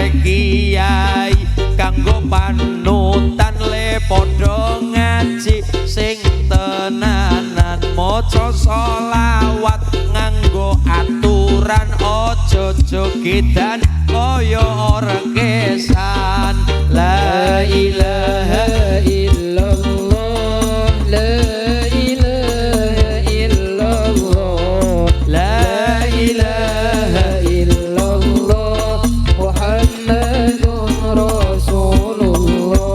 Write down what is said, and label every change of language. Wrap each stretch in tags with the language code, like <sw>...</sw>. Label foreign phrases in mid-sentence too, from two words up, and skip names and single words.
<jv>kiai kanggo panutan le padha ngaji sing tenanan maca selawat nganggo aturan aja jogedan kaya orkesan</jv> <ar>لا إله إلا الله لا إله إلا الله لا إله إلا الله محمد رسول الله</ar>